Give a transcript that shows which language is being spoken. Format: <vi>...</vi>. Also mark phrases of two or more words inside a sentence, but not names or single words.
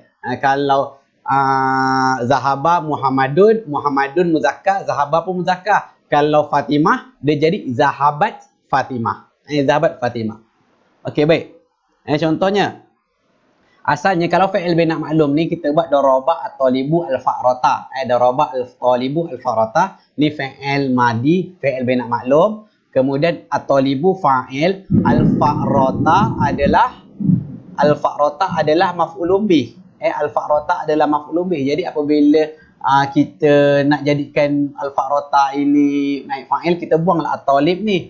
<ms>Kalau</ms> <ar>ذهب محمد</ar> <ms>muzakkar, zahaba pun muzakkar. Kalau Fatimah, dia jadi</ms> <ar>ذهبت فاطمة. ذهبت فاطمة.</ar> <ms>Okey, baik. Contohnya, asalnya kalau</ms> <ar>فعل بناء معلوم</ar> <ms>ni kita buat</ms> <ar>ضرب الطالب الفأرة. ضرب الطالب الفأرة</ar> <ms>ni</ms> <ar>فعل ماض, فعل بناء معلوم.</ar> <ms>Kemudian</ms> <ar>الطالب فاعل,</ar> <ms>al-fa'rata adalah</ms> <ar>مفعول به.</ar> <ms>Al-fa'rata adalah</ms> <ar>مفعول به.</ar> <ms>Jadi apabila kita nak jadikan al-fa'rata ini</ms> <ar>نائب فاعل,</ar> <ms>kita buanglah at-talib ni.</ms>